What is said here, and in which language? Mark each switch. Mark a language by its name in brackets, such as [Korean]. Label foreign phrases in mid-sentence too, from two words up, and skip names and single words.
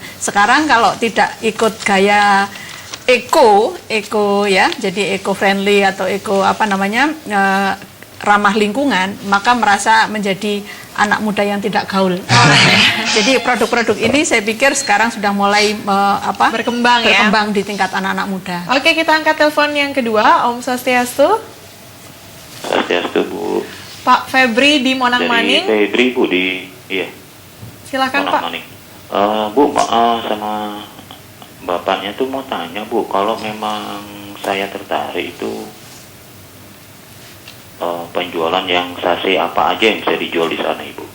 [Indonesian] Sekarang kalau tidak ikut gaya eco ya, jadi [English] eco friendly [Indonesian] atau eco ramah lingkungan, maka merasa menjadi anak muda yang tidak gaul. Jadi produk-produk ini saya pikir sekarang sudah mulai berkembang di tingkat anak-anak muda. Oke, kita angkat telepon yang kedua. [Balinese] Om Swastiastu. [Indonesian] Swastiastu, Bu. Pak Febri di Monang Maning. Febri, Bu, di iya. Silakan, Monang Pak. Maning. Bu, sama bapaknya tuh mau tanya, Bu, kalau memang saya tertarik itu penjualan yang sase apa aja yang bisa dijual di sana, Ibu?